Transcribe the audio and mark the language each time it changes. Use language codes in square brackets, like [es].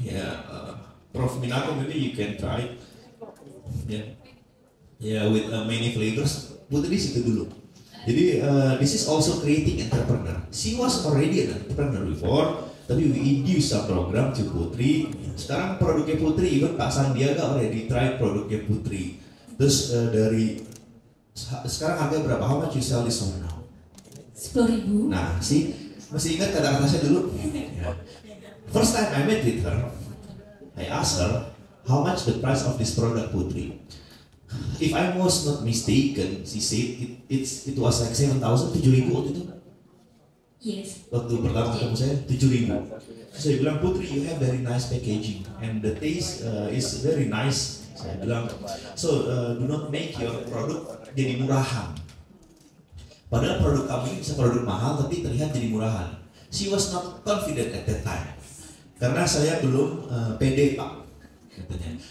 [en] Yeah, Prof Minato, maybe you can try. Yeah, with many flavors. [id] Putri situ dulu. Jadi [en] this is also creating entrepreneur. She was already an entrepreneur before, [id] tapi [en] we introduce some program to Putri. [id] Sekarang produknya Putri, [en] even Pak Sandiaga already try [id] produknya Putri. Terus dari sekarang harga berapa? [en] How much you sell this one now? [id] 10.000. Nah, masih ingat kata-kata saya dulu? [en] First time I met with her, I asked her how much the price of this product, Putri. If I was not mistaken, she said it was like 7,000, 7.000 [id] waktu itu. [en] Yes. [id] Waktu pertama ketemu saya 7.000. Saya bilang, [en] Putri, you have very nice packaging and the taste is very nice. [id] Saya bilang, [en] so do not make your product [id] jadi murahan. Padahal produk kami bisa produk mahal tapi terlihat jadi murahan. [en] She was not confident at that time. [id] Karena saya belum pede, Pak, katanya.